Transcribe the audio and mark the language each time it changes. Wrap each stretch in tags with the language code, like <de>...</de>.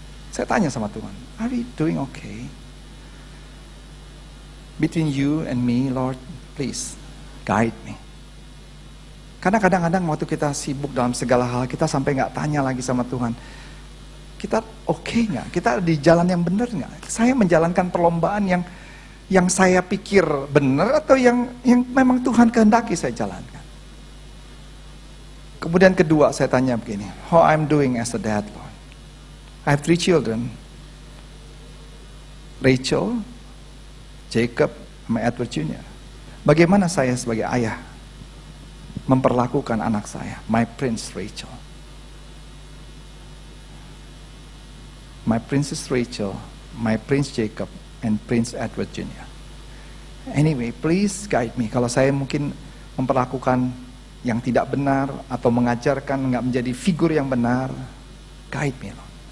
<id>Saya tanya sama Tuhan,</id> <en>are we doing okay? Between you and me, Lord, please guide me.</en> <id>Karena kadang-kadang waktu kita sibuk dalam segala hal, kita sampai nggak tanya lagi sama Tuhan, kita oke nggak? Kita di jalan yang benar nggak? Saya menjalankan perlombaan yang saya pikir benar atau yang memang Tuhan kehendaki saya jalankan. Kemudian kedua saya tanya begini,</id> <en>how I'm doing as a dad, Lord? I have 3 children.</en> <id>Rachel, Jacob, sama Edward Jr. Bagaimana saya sebagai ayah memperlakukan anak saya,</id> <en>my Prince Rachel. My Princess Rachel, my Prince Jacob, and Prince Edward Jr. Anyway, please guide me.</en> <id>Kalau saya mungkin memperlakukan yang tidak benar atau mengajarkan nggak menjadi figur yang benar,</id> <en>guide me, Lord.</en>